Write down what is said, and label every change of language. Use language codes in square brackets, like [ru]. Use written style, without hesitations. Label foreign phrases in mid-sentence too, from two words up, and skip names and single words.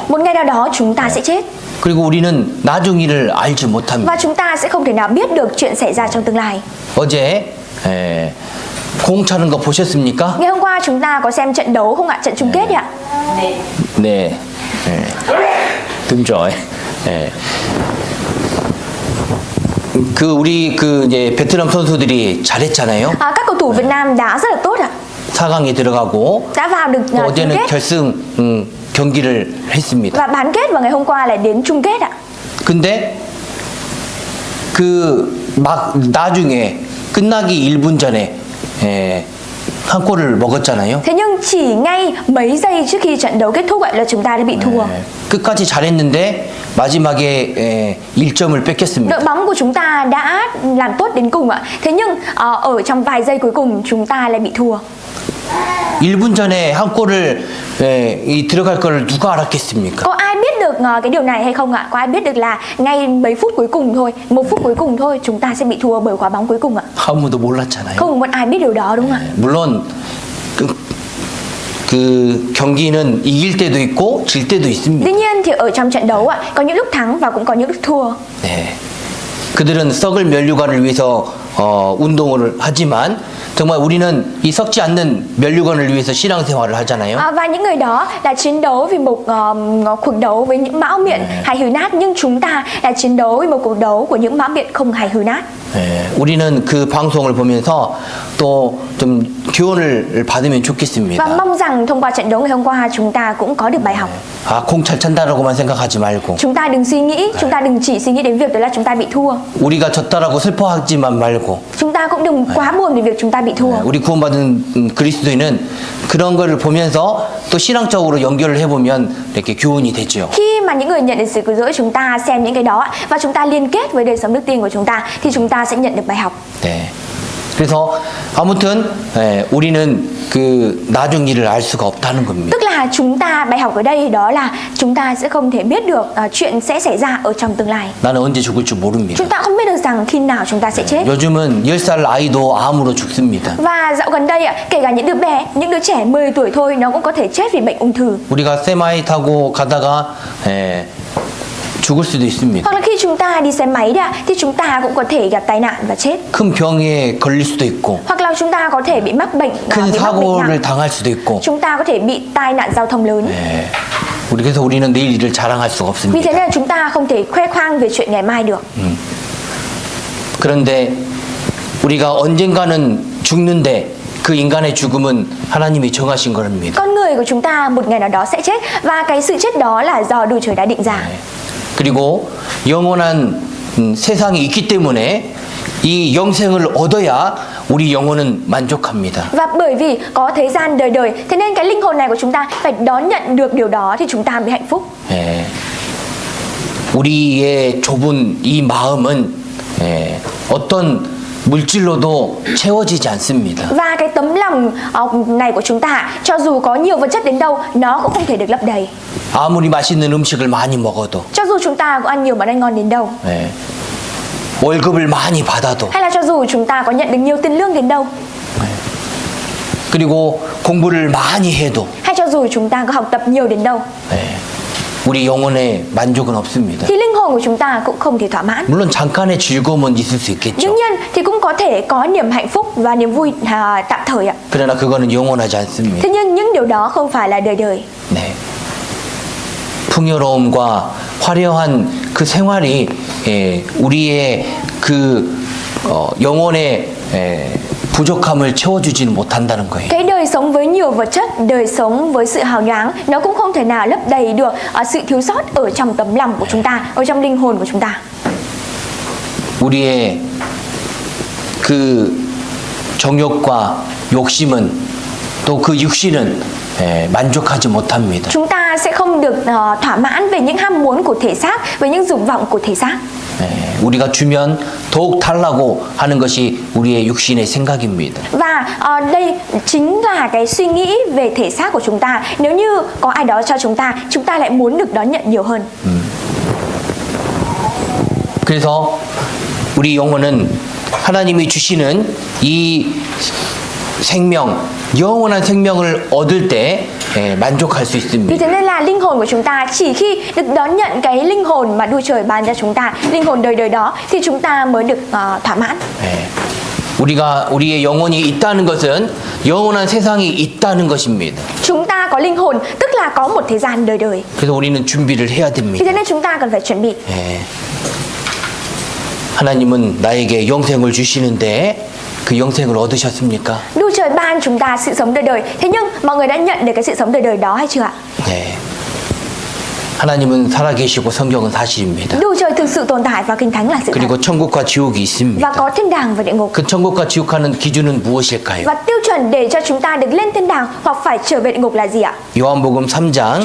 [vi] Một ngày nào đó chúng ta sẽ chết. [ko] 그리고 우리는 나중 일을 알지 못합니다. [vi] Và chúng ta sẽ không thể nào biết được chuyện xảy ra trong tương lai. [ko] 어제 공 차는 거 보셨습니까? [vi] Ngày hôm qua chúng ta có xem trận đấu không ạ? Trận chung kết ạ? [ko] 네. 네. [vi] đúng rồi. [ko] 네. 그 우리 그 이제 베트남 선수들이 잘했잖아요. [vi] Các cầu thủ Việt Nam đá rất là tốt ạ. [ko] 4강에 들어가고 [vi] Đã vào được [ko] 또 [vi] chung [ko] 어제는 [vi] kết [ko] 결승 경기를 했습니다. [vi] và bán kết vào ngày hôm qua lại đến chung kết ạ. [ko] 근데 그 막 나중에 끝나기 1분 전에 한 골을 먹었잖아요. [vi] Thế nhưng chỉ ngay mấy giây trước khi trận đấu kết thúc ạ là chúng ta đã bị thua. [ko] 끝까지 잘했는데 마지막에 1점을 뺏겼습니다. [vi] Đội bóng của chúng ta đã làm tốt đến cùng ạ. Thế nhưng ở trong vài giây cuối cùng chúng ta lại bị thua. [ko] 1분 전에 한 골을 들어갈 거를 누가 알았겠습니까? [vi] Có ai biết được cái điều này hay không ạ? Có ai biết được là ngay mấy phút cuối cùng thôi, 1 phút cuối cùng thôi chúng ta sẽ bị thua bởi quả bóng cuối cùng ạ? [ko] 아무도 몰랐잖아요. [vi] Không một ai biết điều đó đúng không ạ? [ko] 물론 그 경기는 이길 때도 있고 질 때도 있습니다. [vi] Tuy nhiên thì ở trong trận đấu ạ, có những lúc thắng và cũng có những lúc thua. [ko] 네. 그들은 썩을 면류관을 위해서 운동을 하지만 정말 우리는 이 썩지 않는 면류관을 위해서 신앙생활을 하잖아요. [vi] Và những người đó là chiến đấu vì một cuộc đấu với những mão miệng hay hư nát, nhưng chúng ta là chiến đấu vì một cuộc đấu của những mão miệng không hài hư nát. [ko] 네. 우리는 그 방송을 보면서 또 좀 교훈을 받으면 [vi] Và [ko] 좋겠습니다. [vi] mong rằng thông qua trận đấu ngày hôm qua chúng ta cũng có được bài học. [ko] 아, 공 잘 찬다라고만 생각하지 말고 [vi] Chúng ta đừng suy nghĩ, chúng ta đừng chỉ suy nghĩ đến việc đó là chúng ta bị thua. [ko] 우리가 졌다라고 슬퍼하지만 말고 [vi] Chúng ta cũng đừng quá buồn về việc chúng ta bị thua. [ko] 우리 구원받은 그리스도인은 그런 거를 보면서 또 신앙적으로 연결을 해보면 이렇게 교훈이 되죠. [vi] Khi mà những người nhận được sự cứu rỗi chúng ta xem những cái đó và chúng ta liên kết với đời sống đức tin của chúng ta thì chúng ta sẽ nhận được bài học. [ko] 네. 그래서 아무튼 우리는 그 나중 일을 알 수가 없다는 겁니다. [vi] Tức là chúng ta bài học ở đây đó là chúng ta sẽ không thể biết được chuyện sẽ xảy ra ở trong tương lai. [ko] 나는 언제 죽을 줄 모릅니다. [vi] Chúng ta không biết được rằng khi nào chúng ta sẽ chết. [ko] 요즘은 10살 아이도 암으로 죽습니다. [vi] Và dạo gần đây kể cả những đứa bé, những đứa trẻ 10 tuổi thôi nó cũng có thể chết vì bệnh ung thư. [ko] 우리가 세마이 타고 가다가 죽을 수도 있습니다. [vi] Hoặc là khi chúng ta đi xe máy thì chúng ta cũng có thể gặp tai nạn và chết. [ko] 큰 병에 걸릴 수도 있고 [vi] Hoặc là chúng ta có thể bị mắc bệnh, [ko] 큰 [vi] bị mắc bệnh [ko] 사고를 [vi] nặng. [ko] 당할 수도 있고 [vi] Chúng ta có thể bị tai nạn giao thông lớn. [ko] 그래서 우리는 내일 일을 자랑할 수가 [vi] Vì thế [ko] 없습니다. [vi] nên là chúng ta không thể khoe khoang về chuyện ngày mai được. [ko] 그런데 우리가 언젠가는 죽는데 그 인간의 죽음은 하나님이 정하신 겁니다. [vi] Con người của chúng ta một ngày nào đó sẽ chết và cái sự chết đó là do Đức Trời đã định ra. [ko] 그리고 영원한 세상이 있기 때문에 이 영생을 얻어야 우리 영혼은 만족합니다. [vi] Và bởi vì có thế gian đời đời, thế nên cái linh hồn này của chúng ta phải đón nhận được điều đó thì chúng ta mới hạnh phúc. [ko] 우리의 좁은 이 마음은 어떤 물질로도 채워지지 않습니다. [vi] Và cái tấm lòng này của chúng ta, cho dù có nhiều vật chất đến đâu, nó cũng không thể được lấp đầy. [ko] 아무리 맛있는 음식을 많이 먹어도 [vi] Cho dù chúng ta có ăn nhiều món ăn ngon đến đâu, [ko] 월급을 많이 받아도 [vi] hay là cho dù chúng ta có nhận được nhiều tiền lương đến đâu, [ko] 그리고 공부를 많이 해도 [vi] hay cho dù chúng ta có học tập nhiều đến đâu, [ko] 우리 영혼에 만족은 없습니다. [vi] thì linh hồn của chúng ta cũng không thể thỏa mãn. [ko] 물론 잠깐의 즐거움은 있을 수 있겠죠. [vi] Đương nhiên thì cũng có thể có niềm hạnh phúc và niềm vui tạm thời ạ. [ko] 그러나 그거는 영원하지 않습니다. [vi] Thế nhưng những điều đó không phải là đời đời. [ko] 네. 풍요로움과 화려한 그 생활이 우리의 그 영혼의 부족함을 채워주지는 못한다는 거예요. [vi] Cái đời sống với nhiều vật chất, đời sống với sự hào nhoáng, nó cũng không thể nào lấp đầy được sự thiếu sót ở trong tấm lòng của chúng ta, ở trong linh hồn của chúng ta. [ko] 우리의 그 정욕과 욕심은 또 그 육신은 만족하지 못합니다. [vi] Chúng ta sẽ không được thỏa mãn về những ham muốn của thể xác, về những dục vọng của thể xác. [ko] 우리가 주면 더욱 달라고 하는 것이 우리의 육신의 생각입니다. [vi] Và đây chính là cái suy nghĩ về thể xác của chúng ta. Nếu như có ai đó cho chúng ta lại muốn được đón nhận nhiều hơn. [ko] 그래서 우리 영혼은 하나님이 주시는 이 생명, 영원한 생명을 얻을 때 만족할 수 [vi] Vì [ko] 있습니다. [vi] thế nên là linh hồn của chúng ta chỉ khi được đón nhận cái linh hồn mà Đức Trời ban cho chúng ta, linh hồn đời đời đó thì chúng ta mới được thỏa mãn. [ko] 우리의 영혼이 있다는 것은 영원한 세상이 있다는 것입니다. [vi] Chúng ta có linh hồn, tức là có một thế gian đời đời. [ko] 그래서 우리는 준비를 해야 [vi] Vì [ko] 됩니다. [vi] thế nên chúng ta cần phải chuẩn bị. [ko] 예. 하나님은 나에게 영생을 주시는데 그 영생을 얻으셨습니까? [vi] Đức Trời ban chúng ta sự sống đời đời. Thế nhưng mọi người đã nhận được cái sự sống đời đời đó hay chưa ạ? [ko] 네. 하나님은 살아계시고 성경은 사실입니다. [vi] Đức Trời thực sự tồn tại và Kinh Thánh là sự thật. [ko] 그리고 천국과 지옥이 있습니다. [vi] Và có thiên đàng và địa ngục. [ko] 그 천국과 지옥하는 기준은 무엇일까요? [vi] Và tiêu chuẩn để cho chúng ta được lên thiên đàng hoặc phải trở về địa ngục là gì ạ? [ko] 요한복음 3장